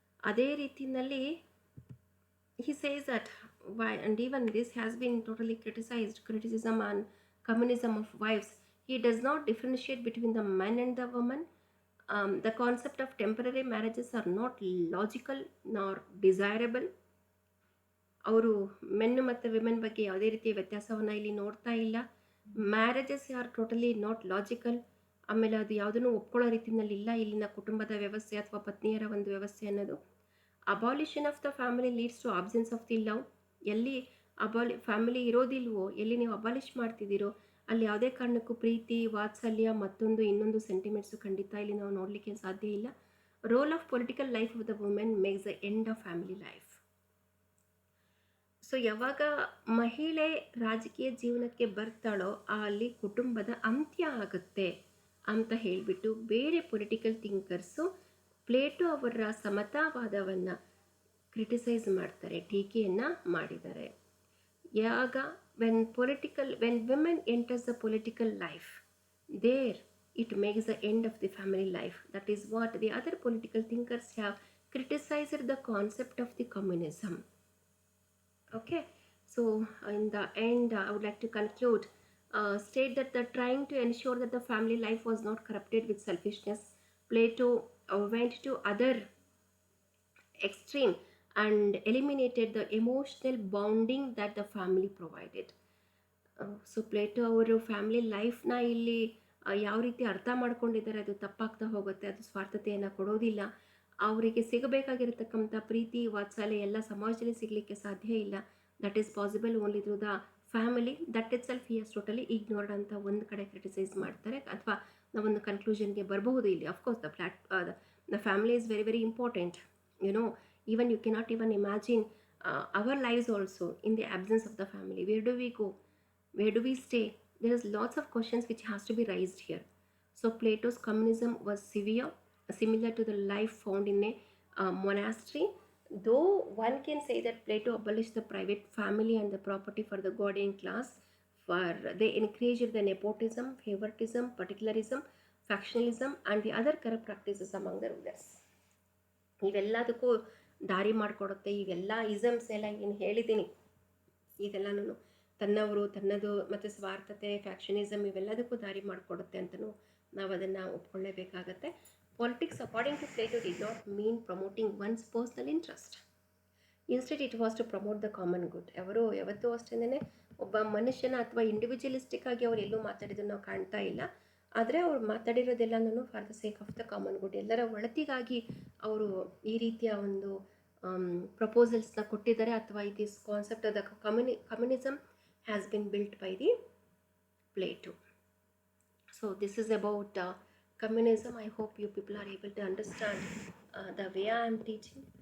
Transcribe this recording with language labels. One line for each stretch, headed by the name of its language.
Kannada: ಅದೇ ರೀತಿಯಲ್ಲಿ
English: he says that why, and even this has been totally criticism on communism of wives. He does not differentiate between the man and the woman. The concept of temporary marriages are not logical nor desirable.
Kannada: ಅವರು ಮೆನ್ನು ಮತ್ತು women ಬಗ್ಗೆ ಯಾವುದೇ ರೀತಿಯ ವ್ಯತ್ಯಾಸವನ್ನು ಇಲ್ಲಿ ನೋಡ್ತಾ ಇಲ್ಲ.
English: Marriages are totally not logical.
Kannada: ಆಮೇಲೆ ಅದು ಯಾವುದನ್ನು ಒಪ್ಕೊಳ್ಳೋ ರೀತಿಯಲ್ಲಿ ಇಲ್ಲ ಇಲ್ಲಿನ ಕುಟುಂಬದ ವ್ಯವಸ್ಥೆ ಅಥವಾ ಪತ್ನಿಯರ ಒಂದು ವ್ಯವಸ್ಥೆ ಅನ್ನೋದು.
English: Abolition of the family leads to absence of the love.
Kannada: ಎಲ್ಲಿ ಫ್ಯಾಮಿಲಿ ಇರೋದಿಲ್ವೋ, ಎಲ್ಲಿ ನೀವು ಅಬಾಲಿಷ್ ಮಾಡ್ತಿದ್ದೀರೋ ಅಲ್ಲಿ ಯಾವುದೇ ಕಾರಣಕ್ಕೂ ಪ್ರೀತಿ, ವಾತ್ಸಲ್ಯ, ಮತ್ತೊಂದು ಇನ್ನೊಂದು ಸೆಂಟಿಮೆಂಟ್ಸು ಖಂಡಿತ ಇಲ್ಲಿ ನಾವು ನೋಡಲಿಕ್ಕೆ ಸಾಧ್ಯ ಇಲ್ಲ.
English: Role of political life of the women makes the end of family life.
Kannada: So ಯಾವಾಗ ಮಹಿಳೆ ರಾಜಕೀಯ ಜೀವನಕ್ಕೆ ಬರ್ತಾಳೋ ಅಲ್ಲಿ ಕುಟುಂಬದ ಅಂತ್ಯ ಆಗುತ್ತೆ ಅಂತ ಹೇಳಿಬಿಟ್ಟು ಬೇರೆ ಪೊಲಿಟಿಕಲ್ ಥಿಂಕರ್ಸು ಪ್ಲೇಟೋ ಅವರ ಸಮತಾವಾದವನ್ನು ಕ್ರಿಟಿಸೈಸ್ ಮಾಡ್ತಾರೆ, ಟೀಕೆಯನ್ನು ಮಾಡಿದ್ದಾರೆ. ಯಾವಾಗ
English: when women enters the political life, there it makes the end of the family life. That is what the other political thinkers have criticized the concept of the communism. Okay, so in the end I would like to conclude, state that the trying to ensure that the family life was not corrupted with selfishness, Plato went to other extreme and eliminated the emotional bonding that the family provided.
Kannada: So Plato ಅವರು family ಲೈಫ್ನ ಇಲ್ಲಿ ಯಾವ ರೀತಿ ಅರ್ಥ ಮಾಡ್ಕೊಂಡಿದ್ದಾರೆ ಅದು ತಪ್ಪಾಗ್ತಾ ಹೋಗುತ್ತೆ. ಅದು ಸ್ವಾರ್ಥತೆಯನ್ನು ಕೊಡೋದಿಲ್ಲ. ಅವರಿಗೆ ಸಿಗಬೇಕಾಗಿರತಕ್ಕಂಥ ಪ್ರೀತಿ, ವಾತ್ಸಲ್ಯ ಎಲ್ಲ ಸಮಾಜದಲ್ಲಿ ಸಿಗಲಿಕ್ಕೆ ಸಾಧ್ಯ ಇಲ್ಲ.
English: That is possible only through the family. That itself he has totally ignored
Kannada: ಅಂತ ಒಂದು ಕಡೆ ಕ್ರಿಟಿಸೈಸ್ ಮಾಡ್ತಾರೆ. ಅಥವಾ ನಾವೊಂದು ಕನ್ಕ್ಲೂಷನ್ಗೆ ಬರಬಹುದು ಇಲ್ಲಿ.
English: Of course the family is very very important. even you cannot even imagine our lives also in the absence of the family. Where do we go? Where do we stay? There is lots of questions which has to be raised here. So Plato's communism was similar to the life found in a monastery. Though one can say that Plato abolished the private family and the property for the guardian class, for they encouraged the nepotism, favoritism, particularism, factionalism and the other corrupt practices among the rulers.
Kannada: ಇವೆಲ್ಲದಕ್ಕೂ ದಾರಿ ಮಾಡಿಕೊಡುತ್ತೆ. ಇವೆಲ್ಲ ಇಸಮ್ಸ್ ಎಲ್ಲ ಏನು ಹೇಳಿದ್ದೀನಿ ಇದೆಲ್ಲನೂ ತನ್ನವರು, ತನ್ನದು ಮತ್ತು ಸ್ವಾರ್ಥತೆ, ಫ್ಯಾಕ್ಷನಿಸಮ್ ಇವೆಲ್ಲದಕ್ಕೂ ದಾರಿ ಮಾಡಿಕೊಡುತ್ತೆ ಅಂತಲೂ ನಾವು ಅದನ್ನು ಒಪ್ಕೊಳ್ಳೇಬೇಕಾಗತ್ತೆ.
English: Politics according to Plato did not mean promoting one's personal interest. Instead it was to promote the common good.
Kannada: ಅವರು ಯಾವತ್ತೂ ಅಷ್ಟೇ ಒಬ್ಬ ಮನುಷ್ಯನ ಅಥವಾ ಇಂಡಿವಿಜುವಲಿಸ್ಟಿಕ್ ಆಗಿ ಅವರು ಎಲ್ಲೂ ಮಾತಾಡಿದ್ದನ್ನು ನಾವು ಕಾಣ್ತಾ ಇಲ್ಲ. ಆದರೆ ಅವ್ರು ಮಾತಾಡಿರೋದೆಲ್ಲನೂ
English: for the sake of the common good,
Kannada: ಎಲ್ಲರ ಒಳತಿಗಾಗಿ ಅವರು ಈ ರೀತಿಯ ಒಂದು ಪ್ರಪೋಸಲ್ಸ್ನ ಕೊಟ್ಟಿದ್ದಾರೆ. ಅಥವಾ
English: This concept of the communism has been built by the Plato. So this is about communism. I hope you people are able to understand the way I am teaching.